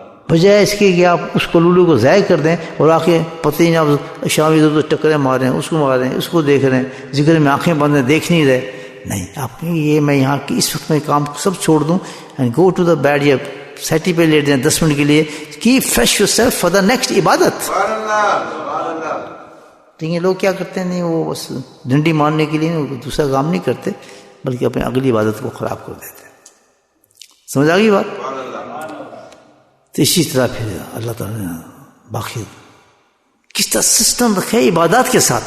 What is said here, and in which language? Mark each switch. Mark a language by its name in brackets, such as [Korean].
[Urdu] بجائے اس کے کہ آپ اس قلولو کو ضائع کر دیں اور آ کے پتہ ہی نہیں، آپ شام ادھر ٹکریں مار رہے ہیں، اس کو مار رہے ہیں، اس کو دیکھ رہے ہیں، ذکر میں آنکھیں بند ہیں، دیکھ نہیں رہے. نہیں، آپ یہ میں یہاں کی اس وقت میں کام سب چھوڑ دوں [English] And go to the bed. [Urdu] یا سیٹی پہ لیٹ جائیں 10 منٹ کے لیے. [English] Keep fresh yourself for the next عبادت. [Urdu] لیکن لوگ کیا کرتے ہیں, نہیں وہ بس ڈنڈی مارنے کے لیے دوسرا کام نہیں کرتے, بلکہ اپنی اگلی عبادت کو خراب کر دیتے ہیں. سمجھ آ گئی بات؟ تو اسی طرح پھر اللہ تعالیٰ نے باقی کس طرح سسٹم رکھا ہے عبادات کے ساتھ.